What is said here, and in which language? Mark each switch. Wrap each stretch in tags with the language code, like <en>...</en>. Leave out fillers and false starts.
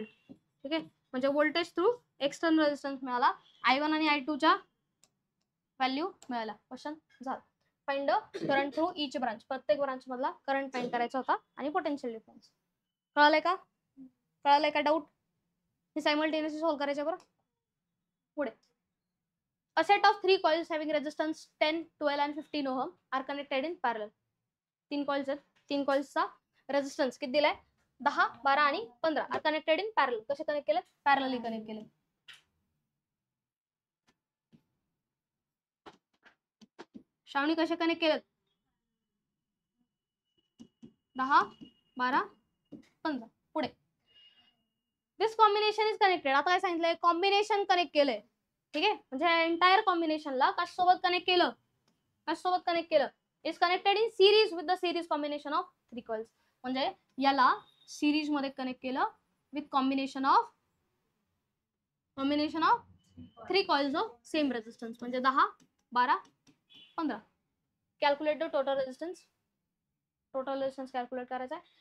<mr>ठीक आहे, म्हणजे व्होल्टेज थ्रू एक्सटर्नल रेझिस्टन्स मिळाला, I1 आणि I2 च्या व्हॅल्यू मिळाला. क्वेश्चन झाला.</mr> <en>find current through each branch,</en> <mr>प्रत्येक ब्रांच मधला करंट फाइंड करायचा होता आणि पोटेन्शियल डिफरन्स. कळालंय का, कळालंय का डाऊट, हे सायमल्टेनियसली सॉल्व्ह करायचं. बरं पुढे,</mr> <en>a set of 3 coils having resistance 10, 12 and 15 ohm are connected in parallel.</en> <mr>3 coils आहेत, 3 कॉइल्सचा रेझिस्टन्स किती दिलाय 10, 12 आणि 15</mr> <en>Are connected in parallel.</en> <mr>कसे कनेक्ट केले, पॅरलली कनेक्ट केले. श्रावणी कसे कनेक्ट केलेत 10, 12, 15. पुढे,</mr> <en>This combination is connected.</en> <mr>आता काय सांगितलंय, कॉम्बिनेशन कनेक्ट केलंय. ठीक आहे, म्हणजे एंटायर कॉम्बिनेशनला कशासोबत कनेक्ट केलं, कशासोबत कनेक्ट केलं,</mr> <en>Is connected in series with the series combination of 3 coils.</en> <mr>म्हणजे याला सिरीज मध्ये कनेक्ट केलं</mr> <en>with combination of 3 coils of same resistance,</en> <mr>म्हणजे 10, 12, 15.</mr> <en>calculate the total resistance</en> <mr>calculate करायचा आहे.</mr>